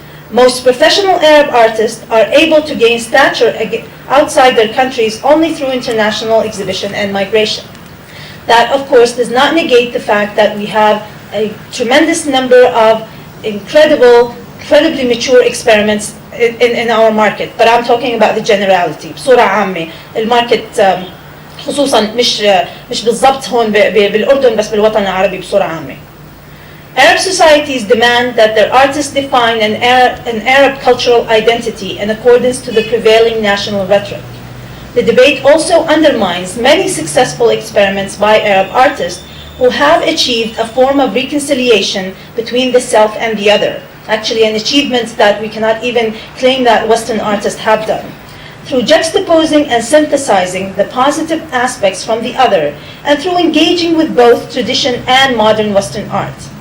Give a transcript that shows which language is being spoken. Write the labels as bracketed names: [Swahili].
[English] Most professional Arab artists are able to gain stature outside their countries only through international exhibition and migration. That, of course, does not negate the fact that we have a tremendous number of incredible incredibly mature experiments in our market, but I'm talking about the generality [Arabic] بصورة عامة. الماركت خصوصا مش بالضبط هون بالأردن بس بالوطن العربي بصورة عامة. [English] Arab societies demand that their artists define an Arab cultural identity in accordance to the prevailing national rhetoric. The debate also undermines many successful experiments by Arab artists who have achieved a form of reconciliation between the self and the other, actually an achievement that we cannot even claim that Western artists have done, through juxtaposing and synthesizing the positive aspects from the other and through engaging with both tradition and modern Western art.